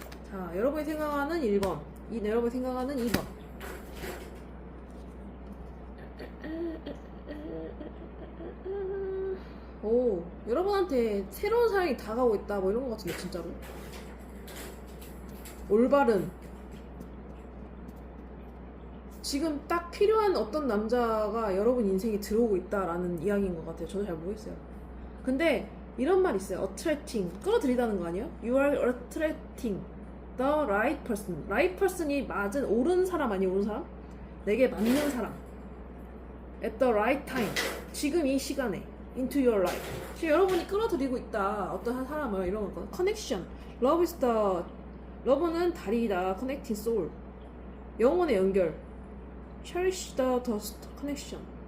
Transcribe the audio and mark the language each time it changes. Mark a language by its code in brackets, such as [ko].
[ko] 자, 여러분이 생각하는 1번 여러분이 생각하는 2번 오, 여러분한테 새로운 사랑이 다가오고 있다 뭐 이런 거 같은데 진짜로 올바른 지금 딱 필요한 어떤 남자가 여러분 인생에 들어오고 있다라는 이야기인 것 같아요. 저도 잘 모르겠어요. 근데 이런 말 있어요. attracting 끌어들이다는 거 아니에요? [en] You are attracting the right person. [ko] right person이 맞은 옳은 사람 아니에요? 옳은 사람? 내게 맞는 사람. [en] at the right time. [ko] 지금 이 시간에 [en] into your life. [ko] 지금 여러분이 끌어들이고 있다. 어떤 한 사람을 이런 거거든. [en] connection. love is the [ko] 러브는 다리이다. [en] connecting soul. [ko] 영혼의 연결. [en] cherish the connection.